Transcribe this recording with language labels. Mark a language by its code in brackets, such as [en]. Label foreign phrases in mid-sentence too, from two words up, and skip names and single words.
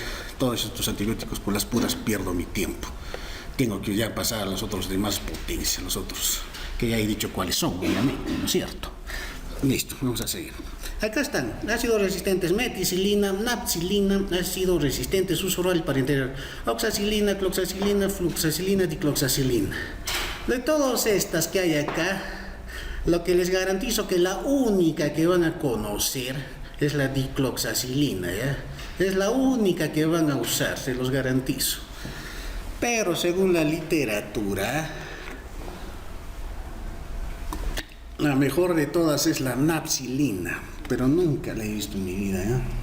[es] Todos estos antibióticos por las puras pierdo mi tiempo. Tengo que ya pasar a los otros de más potencia, los otros que ya he dicho cuáles son, obviamente, ¿no es cierto? Listo, vamos a seguir. Acá están, ácidos resistentes, meticilina, napsilina, ácido resistente, uso oral para integrar, oxacilina, cloxacilina, fluxacilina, dicloxacilina. De todas estas que hay acá, lo que les garantizo que la única que van a conocer es la dicloxacilina, ¿ya? Es la única que van a usar, se los garantizo. Pero según la literatura, la mejor de todas es la napsilina, pero nunca la he visto en mi vida, ¿eh?